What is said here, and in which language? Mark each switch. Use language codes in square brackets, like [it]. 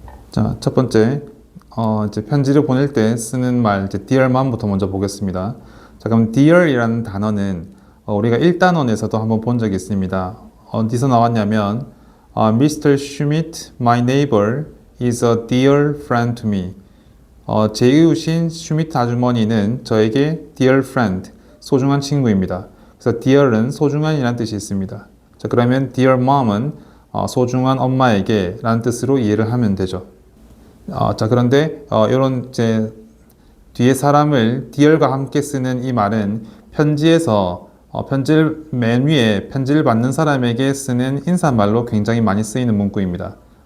[ko] 자, 첫 번째, 이제 편지를 보낼 때 쓰는 말, 이제 [en] dear mom [ko] 부터 먼저 보겠습니다. 자, 그럼 dear이라는 단어는 우리가 1단원에서도 한번 본 적이 있습니다. 어디서 나왔냐면, Mr. [en] Schmidt, my neighbor, is a dear friend to me. [ko] 제 이웃인 슈미트 아주머니는 저에게 [en] dear friend, [ko] 소중한 친구입니다. 그래서 dear은 소중한이라는 뜻이 있습니다. 자, 그러면 dear mom은 소중한 엄마에게 라는 뜻으로 이해를 하면 되죠. 자, 그런데 이런 이제 뒤에 사람을 dear과 함께 쓰는 이 말은 편지에서 편지를 맨 위에 편지를 받는 사람에게 쓰는 인사말로 굉장히 많이 쓰이는 문구입니다.